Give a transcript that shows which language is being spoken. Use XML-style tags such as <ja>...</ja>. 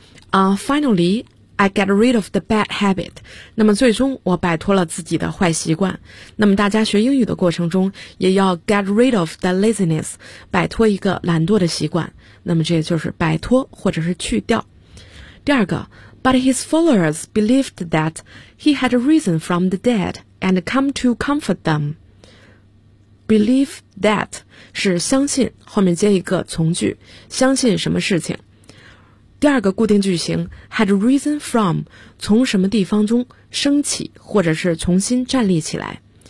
<en>Finally, I get rid of the bad habit.</en> <zh>那么最终我摆脱了自己的坏习惯。那么大家学英语的过程中也要</zh> <en>get rid of the laziness,</en> <zh>摆脱一个懒惰的习惯。那么这就是摆脱或者是去掉。</zh> <en>第二个 But his followers believed that he had risen from the dead and come to comfort them. Believe that</en> <zh>是相信，后面接一个从句，相信什么事情。 D 第二个固定句型</zh> <en>had risen from</en> <zh>从什么地方中升起或者是重新站立起来。</zh>